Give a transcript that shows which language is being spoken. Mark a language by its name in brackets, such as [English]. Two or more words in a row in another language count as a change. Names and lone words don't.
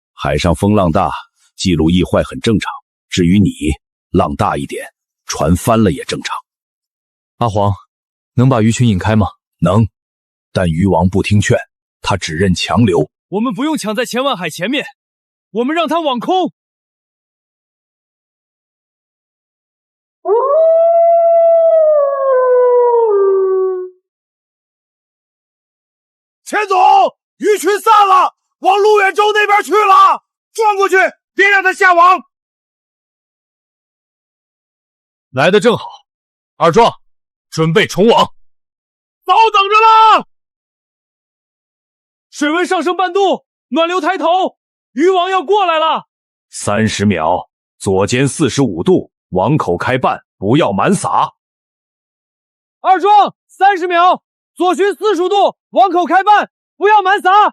[Chinese] 海上風浪大，記錄易壞很正常。至於你，浪大一點，船翻了也正常。阿黃，能把魚群引開嗎？能。但魚王不聽勸，他只認強留。我們不用搶在千萬海前面，我們讓他網空。钱总，鱼群散了，往陆远州那边去了，转过去，别让他下网。来得正好，二壮，准備重網。早等着啦！水溫上升半度，暖流抬頭，魚王要過來了。 30秒，左肩45度，網口開半，不要滿灑。二壯，30秒，左巡45度，網口開半，不要滿灑。